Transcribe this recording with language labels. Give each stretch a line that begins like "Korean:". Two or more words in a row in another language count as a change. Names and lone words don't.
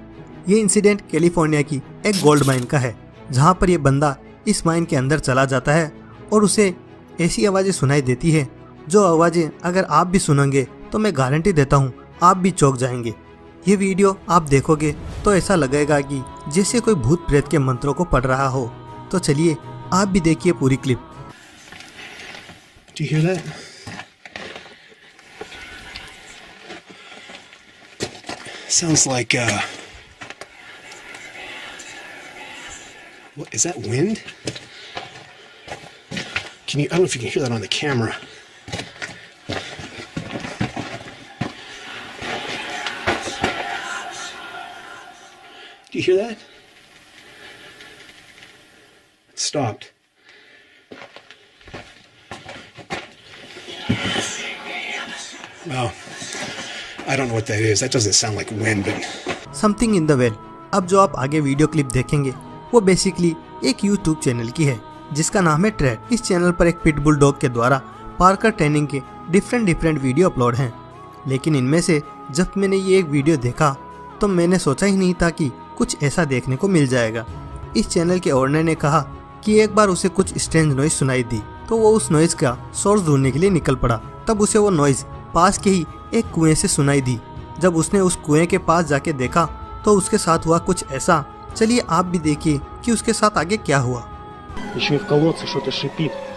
Hindi: ये इंसिडेंट कैलिफोर्निया की एक
English: gold mine
Hindi: का है, जहाँ पर ये बंदा इस माइन के अंदर चला जाता है और उसे ऐसी आवाज़ें सुनाई देती है जो आवाज़ें अगर आप भी सुनेंगे तो मैं गारंटी देता हूँ आप भी चौंक जाएंगे। ये वीडियो आप देखोगे तो ऐसा लगेगा कि जैसे कोई भूत प्रेत के मंत्रों को पढ़ रहा हो। तो चलिए आप भी देखिए पूरी क्लिप।
English: Do you hear that? Sounds like What is that, wind? Can you? I don't know if you can hear that on the camera. Do you hear that? It stopped. Well, I don't know what that is. That doesn't sound like wind, but something in the well.
Hindi: अब जो आप आगे वीडियो क्लिप देखेंगे वो बेसिकली एक
English: YouTube channel
Hindi: की है जिसका नाम है ट्रेड। इस चैनल पर एक
English: pitbull dog
Hindi: के द्वारा
English: parkour training
Hindi: के
English: different video upload
Hindi: हैं, लेकिन इनमें से जब मैंने ये एक वीडियो देखा तो मैंने सोचा ही नहीं था कि कुछ ऐसा देखने को मिल जाएगा। इस चैनल के ओनर ने कहा कि एक बार उसे कुछ
English: strange noise
Hindi: सुनाई दी तो वो उस नॉइज का सोर्स ढूंढने के लिए निकल पड़ा। तब उसे वो नॉइज पास के ही एक कुएं से सुनाई दी। जब उसने उस कुएं के पास जाके देखा तो उसके साथ हुआ कुछ ऐसा। चलिए आप भी देखिए कि उसके साथ आगे क्या हुआ।
Russian: еще и в колодце что-то шипит.